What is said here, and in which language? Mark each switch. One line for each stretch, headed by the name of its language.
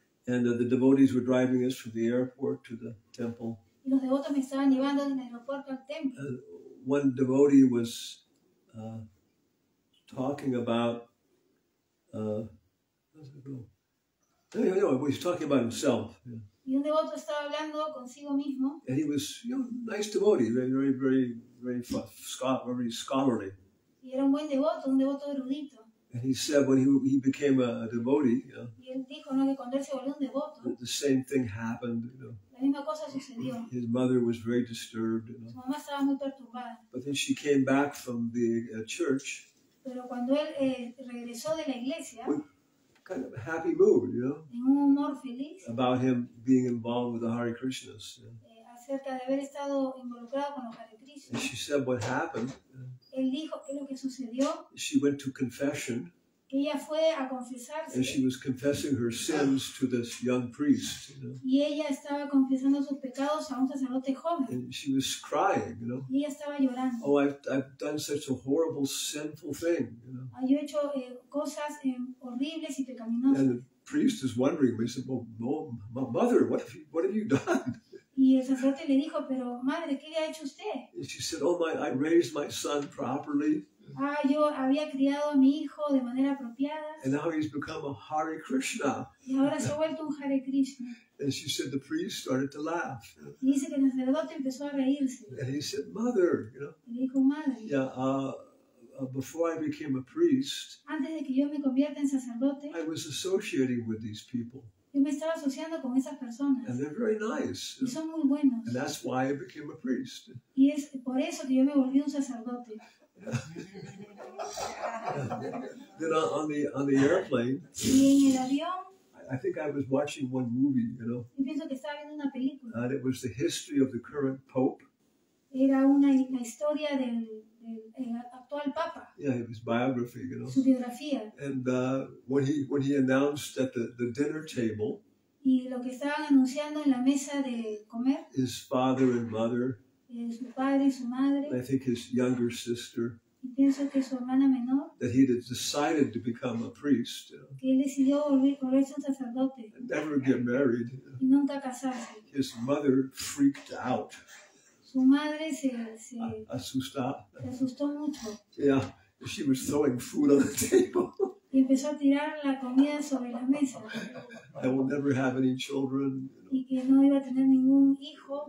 English: and the devotees were driving us from the airport to the temple.
Spanish: y los devotos me estaban llevando del aeropuerto al templo.
English: One devotee was talking about, how does it go? Anyway, he's talking about himself. Yeah.
Spanish: Y un devoto estaba hablando consigo mismo
English: And he was, nice devotee, very, very, very scholarly.
Spanish: y era un buen devoto, un devoto erudito.
English: And he said when he became a devotee,
Spanish: Y él dijo, ¿no?, que cuando él se volvió un devoto,
English: the same thing happened.
Spanish: la misma cosa sucedió.
English: His mother was very disturbed.
Spanish: Su mamá estaba muy perturbada.
English: But then she came back from the church,
Spanish: Pero cuando él regresó de la iglesia,
English: kind of a happy mood,
Spanish: en un humor feliz,
English: about him being involved with the Hare Krishnas.
Spanish: acerca de haber estado involucrado con los Hare Krishna,
English: And she said what happened.
Spanish: él dijo que lo que sucedió,
English: She went to confession,
Spanish: que ella fue a
English: and
Spanish: confesarse
English: she was confessing her sins to this young priest.
Spanish: y ella estaba confesando sus pecados a un sacerdote joven
English: And she was crying,
Spanish: y ella estaba llorando.
English: Oh, I've done such a horrible, sinful thing,
Spanish: Yo he hecho cosas horribles y pecaminosas.
English: And the priest is wondering. He said, well, mother, what have you done?
Spanish: Y el sacerdote le dijo, pero madre, ¿qué ha hecho usted?
English: And she said, oh, I raised my son properly.
Spanish: Yo había criado a mi hijo de manera apropiada.
English: And now he's become a Hare Krishna.
Spanish: Y ahora se ha vuelto un Hare Krishna.
English: And she said the priest started to laugh.
Spanish: Y dice que el sacerdote empezó a reírse.
English: And he said, mother,
Spanish: Y le dijo, madre.
English: Yeah, before I became a priest,
Spanish: Antes de que yo me convierta en sacerdote,
English: I was associating with these people.
Spanish: Yo me estaba asociando con esas personas.
English: And they're very nice.
Spanish: Y son muy buenos.
English: And that's why I became a priest.
Spanish: Y es por eso que yo me volví un sacerdote.
English: Then on the airplane,
Spanish: y en el avión,
English: I think I was watching one movie,
Spanish: yo pienso que estaba viendo una película.
English: And it was the history of the current pope.
Spanish: Era la historia del actual papa.
English: Yeah, his biography,
Spanish: Su biografía.
English: And when he announced at the dinner table,
Spanish: y lo que estaban anunciando en la mesa de comer,
English: his father and mother,
Spanish: su padre y su madre,
English: I think his younger sister,
Spanish: y pienso que su hermana menor,
English: that he had decided to become a priest,
Spanish: que él decidió volverse un sacerdote,
English: and never get married.
Spanish: Y nunca casarse.
English: His mother freaked out.
Spanish: Su madre se asustó mucho.
English: Yeah, she was throwing food on the table.
Spanish: Y empezó a tirar la comida sobre la mesa.
English: I will never have any children.
Spanish: Y que no iba a tener ningún hijo.